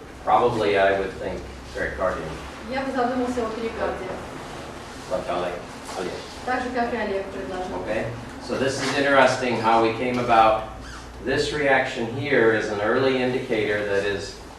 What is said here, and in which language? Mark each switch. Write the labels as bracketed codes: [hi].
[en] Probably, I would think, pericardium. [ru] Я бы задумался о перикарде. [en] Like Alec. [ru] Так же, как и Олег предложил. [en] Okay, so this is interesting how we came about. This reaction here is an early indicator that is